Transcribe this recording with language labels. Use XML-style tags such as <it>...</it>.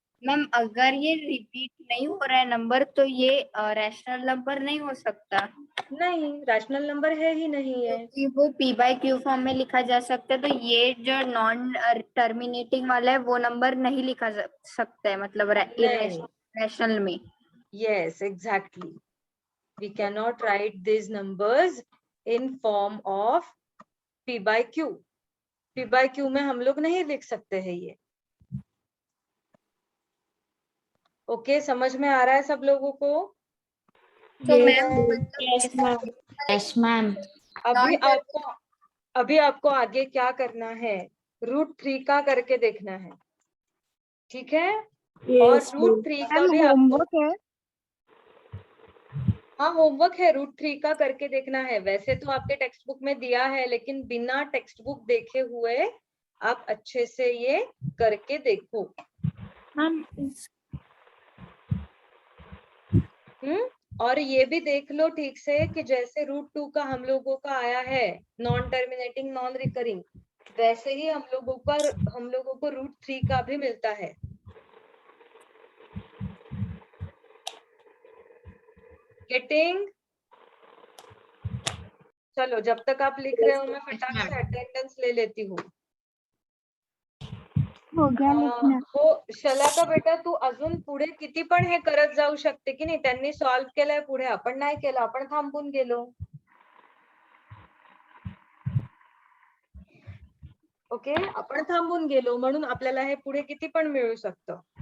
<hi>Ma'am अगर ये repeat नहीं हो रहा है नंबर तो ये रैशनल नंबर नहीं हो सकता, नहीं, रैशनल नंबर है ही नहीं है। क्योंकि वो p/q फॉर्म में लिखा जा सकता है। तो ये जो नॉन टर्मिनेटिंग वाला है वो नंबर नहीं लिखा जा सकता है, मतलब नहीं, रैशनल में।</hi> <en>yes exactly, we cannot write these numbers in form of p/q।</en> <hi>p/q में हम लोग नहीं लिख सकते हैं ये। ओके, समझ में आ रहा है सब लोगों को? तो मैम</hi> <en>Yes ma'am.</en> <hi>अभी आपको आगे क्या करना है, √3 का करके देखना है, ठीक है? और √3 का भी आपको, है। हाँ होमवर्क है, √3 का करके देखना है। वैसे तो आपके टेक्स्ट बुक में दिया है, लेकिन बिना टेक्स्ट बुक देखे हुए आप अच्छे से ये करके देखो। मैम और ये भी देख लो ठीक से कि जैसे √2 का हम लोगों का आया है नॉन टर्मिनेटिंग नॉन रिकरिंग, वैसे ही हम लोगों को √3 का भी मिलता है।</hi> <en>Getting?</en> <hi>चलो जब तक आप लिख रहे हो मैं फटाक से अटेंडेंस ले लेती हूँ। हो गया लिखना।</hi> <mr>हो शलाका बेटा, तू अजून पुढे किती पण हे करत जाऊ शकते की नाही? त्यांनी सॉल्व्ह केलंय पुढे, आपण नाही केलं, आपण थांबून गेलो. ओके, आपण थांबून गेलो म्हणून आपल्याला हे पुढे किती पण मिळू शकतं.</mr>